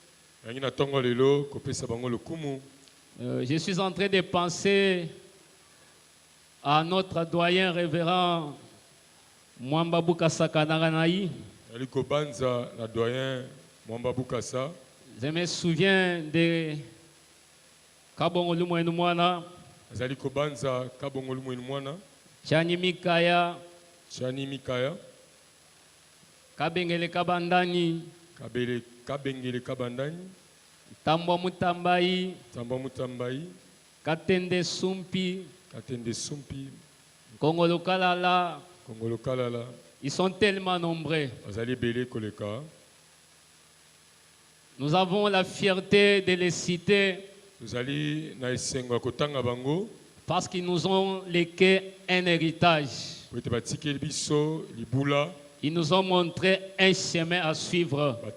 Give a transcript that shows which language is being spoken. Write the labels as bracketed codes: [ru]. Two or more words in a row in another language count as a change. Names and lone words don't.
[fr] Je suis en train de penser à notre doyen révérend Mwamba Bukasa Kanaganaï. Je me souviens de Kabongolu Mwenumwana, Chani Mikaya, Kabengele Kabandani, Tambo Mutambai, Katende Sumpi, Kongolo Kalala. Ils sont tellement nombreux. Nous avons la fierté de les citer parce qu'ils nous ont légué un héritage. Ils nous ont montré un chemin à suivre.